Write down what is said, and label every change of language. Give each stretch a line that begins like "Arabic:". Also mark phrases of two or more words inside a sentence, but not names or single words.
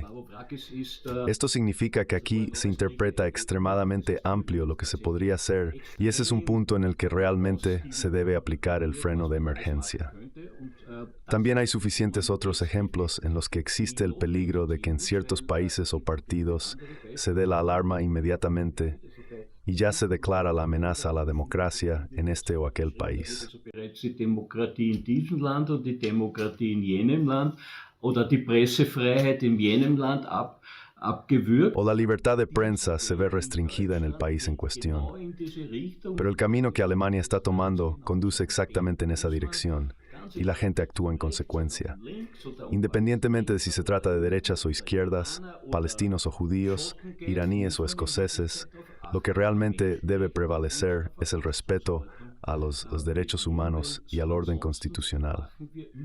Spanish: Esto significa que aquí se interpreta extremadamente amplio lo que se podría hacer, y ese es un punto en el que realmente se debe aplicar el freno de emergencia. También hay suficientes otros ejemplos en los que existe el peligro de que en ciertos países o partidos se dé la alarma inmediatamente y ya se declara la amenaza a la democracia en este o aquel país.
German: Die Demokratie in diesem Land und die Demokratie in jenem Land oder die Pressefreiheit in jenem Land abgewürgt.
Spanish: O la libertad de prensa se ve restringida en el país en cuestión. Pero el camino que Alemania está tomando conduce exactamente en esa dirección, y la gente actúa en consecuencia. Independientemente de si se trata de derechas o izquierdas, palestinos o judíos, iraníes o escoceses, lo que realmente debe prevalecer es el respeto a los derechos humanos y al orden constitucional.